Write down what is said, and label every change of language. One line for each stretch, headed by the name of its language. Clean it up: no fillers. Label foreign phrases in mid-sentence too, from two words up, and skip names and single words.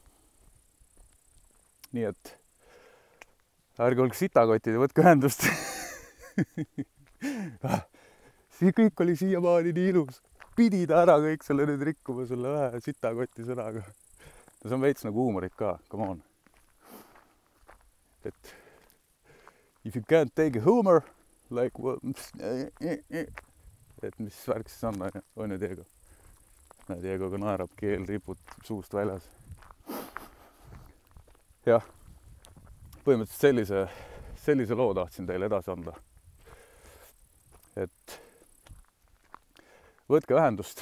Estonian: Nii et ärge olge sitakotid ja võtke ühendust. Kõik oli siiamaani nii ilus. Pidi ta ära kõik selle nüüd rikkuma selle vähe sitakoti sõnaga. See on veits nagu huumorit ka,
English: come on.
Estonian: Et
English: if you can't take a humor, like
Estonian: et mis värk siis on ju Diego. Diegoga naerab, keel ripud suust väljas. Jah, põhimõtteliselt sellise loo tahtsin teile edasi anda. Et võtke ühendust.